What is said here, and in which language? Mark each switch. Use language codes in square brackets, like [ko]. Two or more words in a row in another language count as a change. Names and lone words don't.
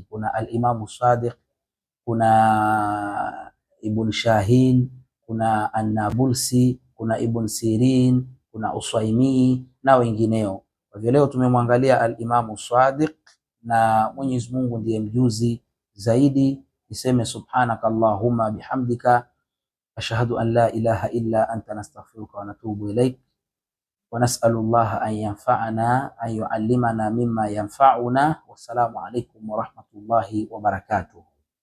[sw] Kuna al-Imamu Sadiq, kuna Ibn Shahin, kuna An-Nabulsi, kuna Ibn Sirin, kuna Uswaimi na wengineo. Kwa hivyo leo tumemwangalia al-Imamu Sadiq, na Mwenyezi Mungu ndiye mjuzi zaidi. [ar] Niseme سبحانك اللهم بحمدك أشهد أن لا إله إلا أنت نستغفرك ونتوب إليك ونسأل الله أن ينفعنا أن يعلمنا مما ينفعنا. والسلام عليكم ورحمة الله وبركاته.